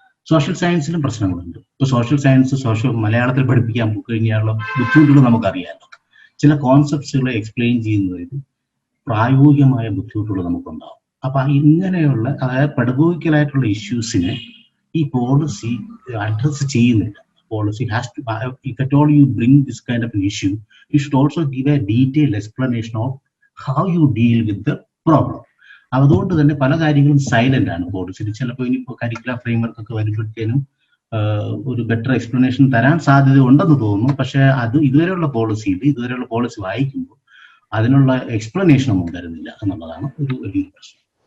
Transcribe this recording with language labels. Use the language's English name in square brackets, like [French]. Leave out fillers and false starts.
[Malayalam] Social സയൻസിലും പ്രശ്നങ്ങളുണ്ട്. ഇപ്പോൾ social science മലയാളത്തിൽ പഠിപ്പിക്കാൻ പോയി കഴിഞ്ഞാലുള്ള ബുദ്ധിമുട്ടുകൾ നമുക്കറിയാമല്ലോ. ചില കോൺസെപ്റ്റ്സുകളെ എക്സ്പ്ലെയിൻ ചെയ്യുന്നതിൽ പ്രായോഗികമായ ബുദ്ധിമുട്ടുകൾ നമുക്കുണ്ടാവും. അപ്പൊ ഇങ്ങനെയുള്ള അതായത് പെഡഗോഗിക്കലായിട്ടുള്ള ഇഷ്യൂസിനെ ഈ പോളിസി അഡ്രസ് ചെയ്യുന്നില്ല. [English] Policy has to, if at all you bring this kind of an issue, you should also give a detailed explanation of how you deal with the problem. [Malayalam] അതുകൊണ്ട് തന്നെ പല കാര്യങ്ങളും സൈലന്റ് ആണ് പോളിസിയിൽ. ചിലപ്പോൾ ഇനിയിപ്പോൾ കരിക്കുലർ ഫ്രെയിംവർക്ക് ഒക്കെ വരുമ്പോഴത്തേനും ഒരു ബെറ്റർ എക്സ്പ്ലനേഷൻ തരാൻ സാധ്യത ഉണ്ടെന്ന് തോന്നുന്നു. പക്ഷെ അത് ഇതുവരെയുള്ള പോളിസി വായിക്കുമ്പോൾ അതിനുള്ള എക്സ്പ്ലനേഷൻ ഒന്നും തരുന്നില്ല എന്നുള്ളതാണ് ഒരു വലിയ പ്രശ്നം.